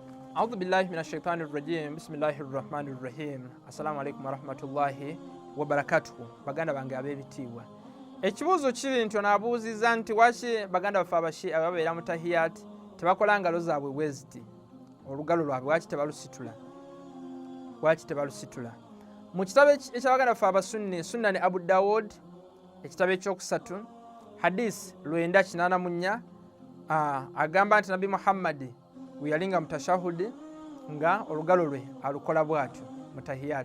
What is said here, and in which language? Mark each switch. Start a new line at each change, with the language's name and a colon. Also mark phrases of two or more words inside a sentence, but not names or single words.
Arabic: أعوذ بالله من الشيطان الرجيم. بسم الله الرحمن الرحيم. السلام عليكم ورحمة الله وبركاته.
Ganda: Baganda bange ab'ebitiibwa. Ekibuuzo kiri nti onaabuuziza nti waki baganda baffe abashia ababeera mu Tahiyat tebakola ngalo zaabwe bwe ziti, olugalo lwabwe waki tebalusitula. Mu kitabo eky'abaganda baffe abasunni Sunnani Abu Dawud ekitabo ekyokusatu hadisi 984 agamba nti Nabi Muhammad bwe yalinga mu Tashahud nga olugalo lwe alukola bw'atyo mu Tahiyat.